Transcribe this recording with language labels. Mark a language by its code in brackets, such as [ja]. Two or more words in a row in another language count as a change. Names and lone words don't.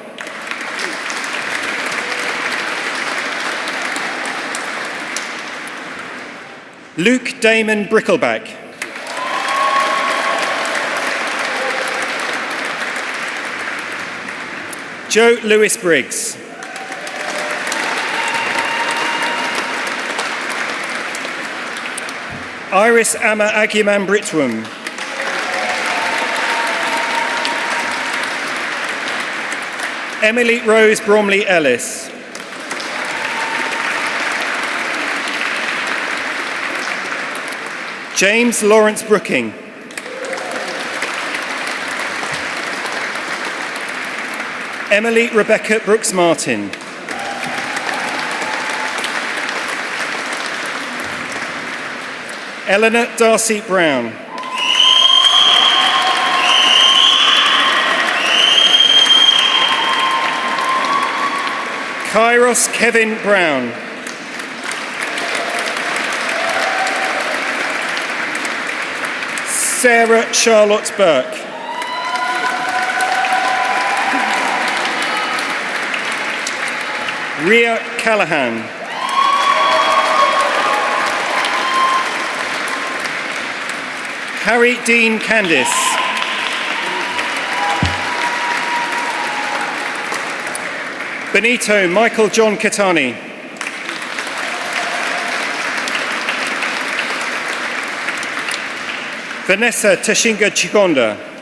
[en] Luke Damon Brickleback. Joe Lewis Briggs. Iris Amma Agiman Britwam. Emily Rose Bromley Ellis. James Lawrence Brooking. Emily Rebecca Brooks Martin. Eleanor Darcy Brown. Kairos Kevin Brown. Sarah Charlotte Burke. Ria Callahan. Harry Dean Candice. Benito Michael John Catani. Vanessa Tashinga Chikonda.